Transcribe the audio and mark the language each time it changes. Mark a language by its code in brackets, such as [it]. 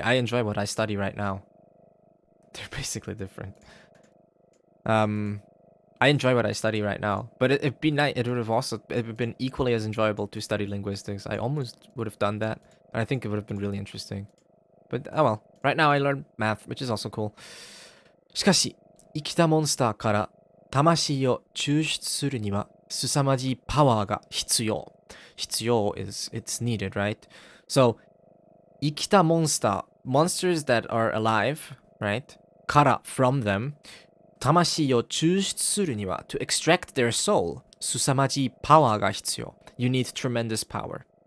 [en] I enjoy what I study right now. They're basically different. I enjoy what I study right now, but it'd be nice. It would have been equally as enjoyable to study linguistics. I almost would have done that, and I think it would have been really interesting. But oh well. Right now I learned math, which is also cool. [ja] しかし、生きたモンスターから魂を抽出するには凄まじいパワーが必要。 [en] 必要 is it's needed, right? So, [ja] 生きたモンスター [en] monsters that are alive, right? から from them [ja] 魂を抽出するには [en] to extract their soul [ja] 凄まじいパワーが必要 [en] You need tremendous power.